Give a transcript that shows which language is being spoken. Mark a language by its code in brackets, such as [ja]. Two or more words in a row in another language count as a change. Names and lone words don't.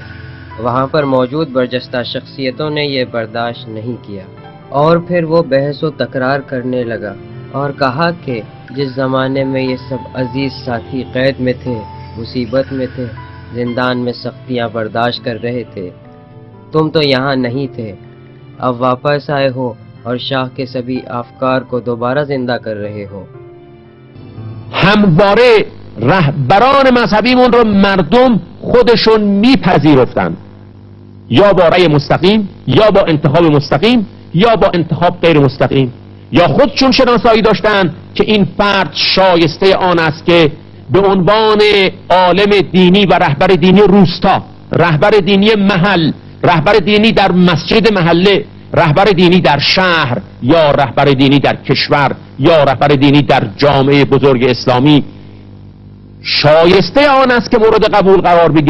[ur] وہاں پر موجود برجستہ شخصیتوں نے یہ برداشت نہیں کیا اور پھر وہ بحث و تکرار کرنے لگا اور کہا کہ جس زمانے میں یہ سب عزیز ساتھی قید میں تھے، مصیبت میں تھے، زندان میں سختیاں برداشت کر رہے تھے، تم تو یہاں نہیں تھے، اب واپس آئے ہو اور شاہ کے سبھی افکار کو دوبارہ زندہ کر رہے ہو. [fa] همواره رهبران مذهبیمون رو مردم خودشون میپذیرفتن، یا با رأی مستقیم یا با انتخاب مستقیم یا با انتخاب غیر مستقیم، یا خودشون شناسایی داشتن که این فرد شایسته آن است که به عنوان عالم دینی و رهبر دینی روستا، رهبر دینی محل، رهبر دینی در مسجد محله، رهبر دینی در شهر یا رهبر دینی در کشور یا رهبر دینی در جامعه بزرگ اسلامی شایسته آن است که مورد قبول قرار بگیره.